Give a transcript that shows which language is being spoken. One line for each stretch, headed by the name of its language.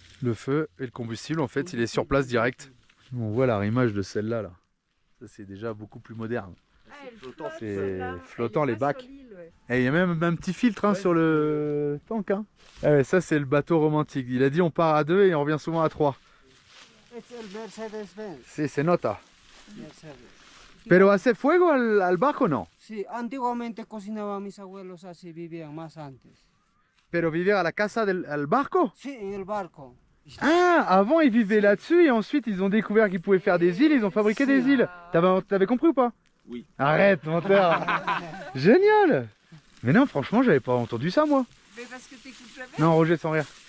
French: Le feu et le combustible, en fait, il est sur place direct. On voit l'arrimage de celle-là. Là. Ça, c'est déjà beaucoup plus moderne. Flottant, C'est flottant, les bacs. Et il y a même un petit filtre hein, sur le tank. Hein. Ah ouais, ça, c'est le bateau romantique. Il a dit on part à 2 et on revient souvent à 3.
Spanish: Es el Mercedes-Benz. Sí, se nota. Mercedes. Pero hace fuego al barco, no. Sí, antiguamente cocinaban mis abuelos así, vivían más antes. Pero vivir à la casa al barco? Sí, en el barco.
French: Ah, avant ils vivaient là-dessus et ensuite ils ont découvert qu'ils pouvaient faire des îles, ils ont fabriqué des îles. T'avais compris ou pas? Oui. Arrête, menteur. Génial. Mais non, franchement, j'avais pas entendu ça moi. Mais parce que t'écoutes la mer. Non, Roger, sans rire.